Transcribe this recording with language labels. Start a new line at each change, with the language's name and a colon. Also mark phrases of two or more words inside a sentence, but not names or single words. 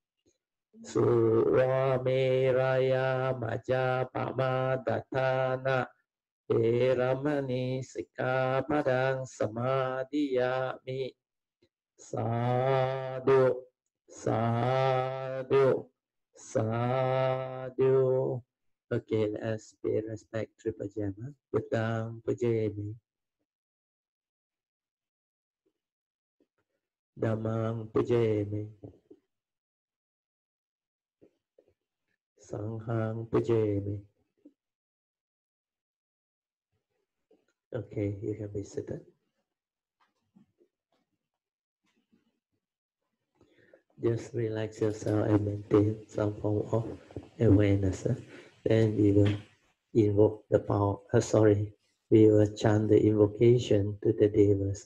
Pali: Suvameraya majapamadatthana veramani sikkhapadang samadhiyami. Sadhu, Sadhu, sadhu.
English: Okay, let's pay respect Triple Gem. Huh?
Pali: Buddhang pujayami, Dhammang pujayami, Sanghang pujayami.
English: Okay, you can be seated. Just relax yourself and maintain some form of awareness. Then we will invoke the power. We will chant the invocation to the devas.